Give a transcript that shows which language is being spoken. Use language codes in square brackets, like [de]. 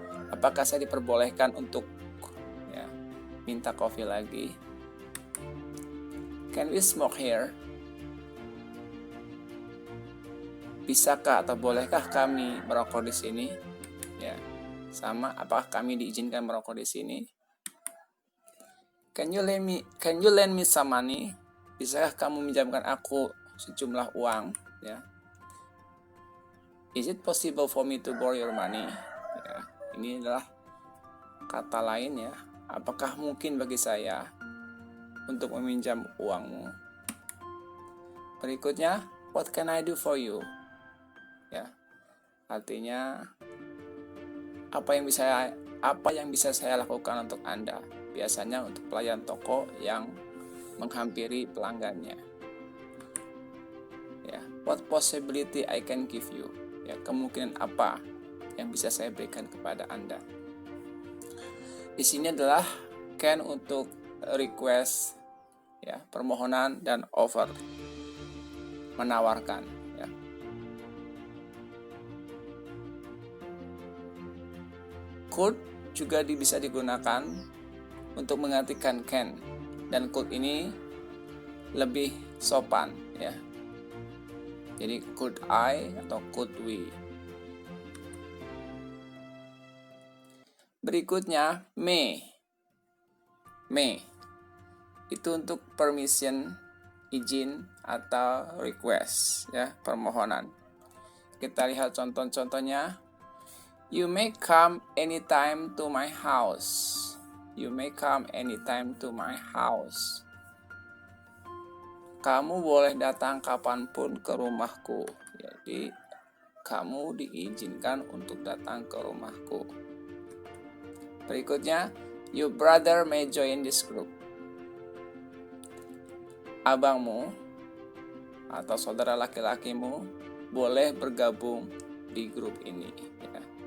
[id] Apakah saya diperbolehkan untuk minta kopi lagi? [en] Can we smoke here? [id] Bisakah atau bolehkah kami merokok di sini? Ya, sama. Apakah kami diizinkan merokok di sini? [en] Can you lend me some money? [id] Bisakah kamu minjamkan aku sejumlah uang? Ya. [en] Is it possible for me to borrow your money? [id] Ya, ini adalah kata lain ya. Apakah mungkin bagi saya untuk meminjam uangmu? [en] Berikutnya, what can I do for you? [id] Ya, artinya apa yang bisa saya lakukan untuk Anda? Biasanya untuk pelayan toko yang menghampiri pelanggannya. [en] Ya, what possibility I can give you? [id] Ya, kemungkinan apa yang bisa saya berikan kepada Anda? Di sini adalah can untuk request, ya, permohonan, dan offer, menawarkan. Ya. Could juga bisa digunakan untuk menggantikan can, dan could ini lebih sopan. Ya. Jadi could I atau could we. Berikutnya, may. May itu untuk permission, izin atau request, ya, permohonan. Kita lihat contoh-contohnya. [en] You may come anytime to my house. You may come anytime to my house. [id] Kamu boleh datang kapanpun ke rumahku. Jadi kamu diizinkan untuk datang ke rumahku. [en] Berikutnya, your brother may join this group. [id] Abangmu atau saudara laki-lakimu boleh bergabung di grup ini. Ya.